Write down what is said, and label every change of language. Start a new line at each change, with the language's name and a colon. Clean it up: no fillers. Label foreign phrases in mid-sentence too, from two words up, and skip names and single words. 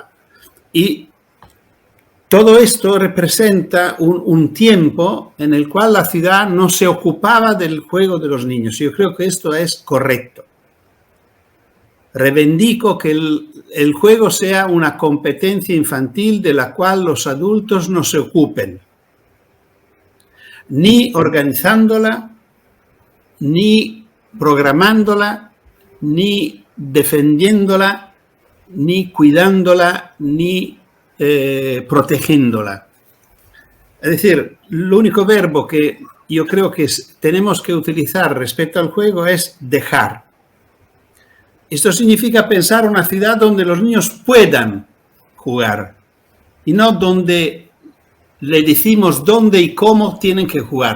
Spanish: Y todo esto representa un tiempo en el cual la ciudad no se ocupaba del juego de los niños. Yo creo que esto es correcto. Reivindico que el juego sea una competencia infantil de la cual los adultos no se ocupen, ni organizándola, ni programándola, ni defendiéndola, ni cuidándola, ni protegiéndola. Es decir, el único verbo que yo creo que tenemos que utilizar respecto al juego es dejar. Esto significa pensar una ciudad donde los niños puedan jugar y no donde le decimos dónde y cómo tienen que jugar.